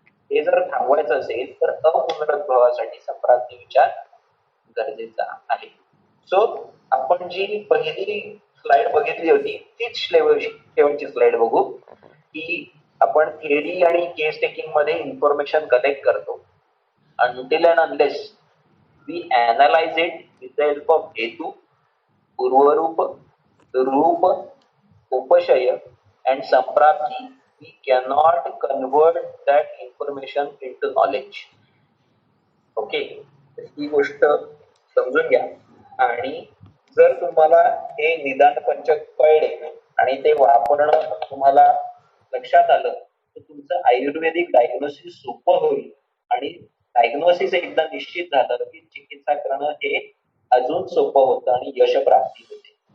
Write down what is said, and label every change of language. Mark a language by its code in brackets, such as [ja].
[mr] हे जर थांबवायचं असेल तर अपुनरुद्भवासाठी संप्राप्ती विचार गरजेचा आहे. सो आपण जी पहिली स्लाइड बघितली होती तीच शेवटची स्लाइड बघू की आपण थिअरी आणि केस टेकिंग मध्ये इन्फॉर्मेशन कलेक्ट करतो. [en] until and unless we analyze it with the help of हेतू, पूर्वरूप, रूप, उपशय and संप्राप्ती, we cannot convert that information into knowledge. [mr] Okay, ही गोष्ट समजून घ्या. आणि जर तुम्हाला हे निदान पंचक कळले आणि ते वापरणं तुम्हाला लक्षात आलं तर तुमचं आयुर्वेदिक डायग्नोसिस सोपं होईल आणि डायग्नोसिस एकदा निश्चित झालं की चिकित्सा करणं हे अजून सोपं होतं आणि यश प्राप्ती होते.